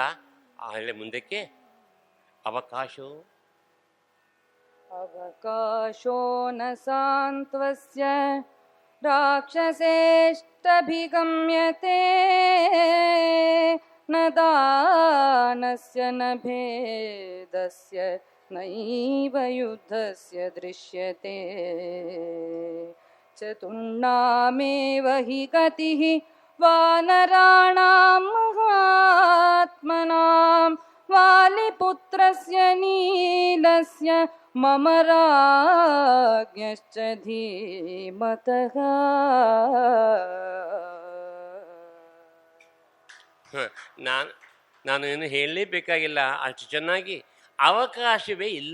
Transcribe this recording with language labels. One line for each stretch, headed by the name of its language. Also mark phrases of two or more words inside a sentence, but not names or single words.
Kannada: ಆಗಲೇ ಮುಂದಕ್ಕೆ ಅವಕಾಶೋ
Sanskrit: ನ ಸಾಂತ್ವಸ್ಯ ರಾಕ್ಷಸೇಷ್ಟಭಿಗಮ್ಯತೆ ನ ದಾನಸ್ಯ ನ ಭೇದಸ್ಯ ನೈವ ಯುದ್ಧಸ್ಯ ದೃಶ್ಯತೆ ಚತುರ್ಣಾಮೇವ ಹಿ ಗತಿಃ ವಾನರಾಣಾಂ ಮಹಾತ್ಮನಾಂ ವಾಲಿಪುತ್ರಸ್ಯ ನೀಲಸ್ಯ ಮಮ ರಾಜ್ಞಶ್ಚ ಧೀಮತಃ.
Kannada: ನಾನು ಏನು ಹೇಳಲೇಬೇಕಾಗಿಲ್ಲ, ಅಷ್ಟು ಚೆನ್ನಾಗಿ ಅವಕಾಶವೇ ಇಲ್ಲ.